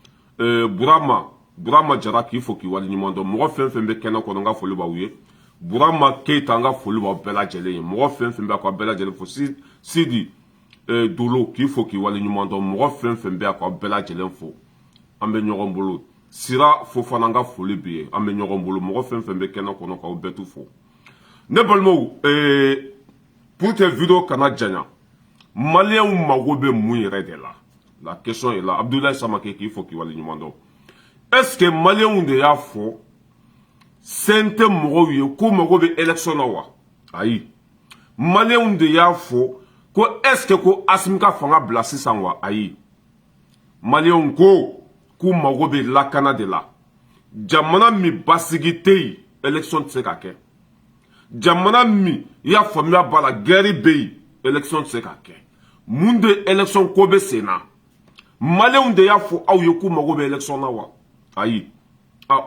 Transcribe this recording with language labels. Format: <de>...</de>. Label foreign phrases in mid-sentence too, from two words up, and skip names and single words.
<bm>Burama Jara k'i fo k'i wali ɲuman dɔn mɔgɔ fɛn fɛn bɛ kɛnɛ kɔnɔ n ka foli b'aw ye Burama Keyita an ka foli b'aw bɛɛ lajɛlen ye mɔgɔ fɛn fɛn bɛ k'aw bɛɛ lajɛlen fo Sidi Dolo k'i fo k'i wali ɲuman dɔn mɔgɔ fɛn fɛn bɛ k'aw bɛɛ lajɛlen fo an bɛ ɲɔgɔn bolo Sira Fofana an ka foli b'i ye an bɛ ɲɔgɔn bolo mɔgɔ fɛn fɛn bɛ kɛnɛ kɔnɔ k'aw bɛɛ tu fo ne balimaw</bm> <fr>pour que</fr> <bm>vidéo kana janya maliyɛnw mago bɛ mun yɛrɛ de la</bm> <fr>question est là</fr> <bm>Abdoulaye Samake k'i fo k'i wali ɲuman dɔn</bm> <fr>est-ce que</fr> <bm>maliyɛnw de y'a fɔ sen tɛ mɔgɔw ye ko mago bɛ élection na wa ayi maliyɛnw de y'a fɔ ko</bm> <fr>est-ce que</fr> <bm>ko Asimi ka fanga bila sisan wa ayi maliyɛnw ko k'u mago bɛ lakana de la jamana min basigi tɛ yen élection tɛ se ka kɛ jamana min i y'a faamuya b'a la guerre bɛ yen élection tɛ se ka kɛ mun de élection ko bɛ sen na maliyɛnw de y'a fɔ aw ye k'u mago bɛ élection na wa ayi o</bm>